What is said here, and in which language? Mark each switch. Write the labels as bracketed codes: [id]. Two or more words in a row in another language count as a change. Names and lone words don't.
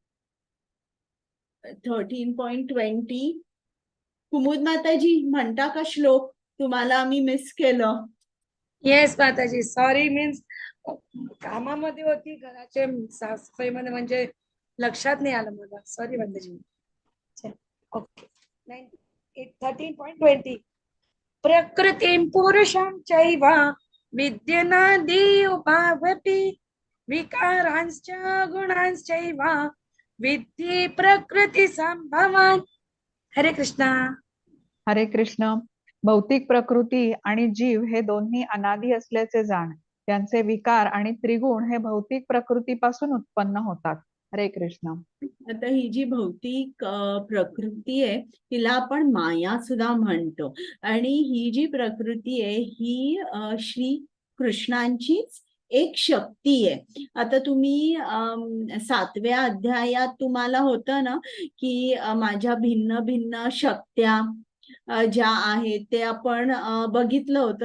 [mr] 13.20 कुमुद माताजी म्हणता का श्लोक? तुम्हाला मी मिस केलं. येस माताजी, सॉरी. मीन्स कामामध्ये होती, घराचे साफसफाईमध्ये, म्हणजे लक्षात नाही आलं मला. सॉरी माताजी. ओके. [sa] 13.20 प्रकृतीं पुरुषं चैव विद्यनादि उभावपि विकारांश्च गुणांश्चैव विद्धि प्रकृती संभवान. [mr] हरे कृष्णा. हरे कृष्ण. भौतिक प्रकृती आणि जीव हे दोन्ही अनादी असल्याचे जाण. त्यांचे विकार आणि त्रिगुण हे भौतिक प्रकृतीपासून उत्पन्न होतात. हरे कृष्ण. आता ही जी भौतिक प्रकृती आहे तिला आपण माया सुद्धा म्हणतो. आणि ही जी प्रकृती आहे ही श्री कृष्णांचीच एक शक्ती आहे. आता तुम्ही 7व्या अध्यायात तुम्हाला होतं ना की माझ्या भिन्न भिन्न शक्त्या ज्या आहेत ते आपण बघितलं होतं.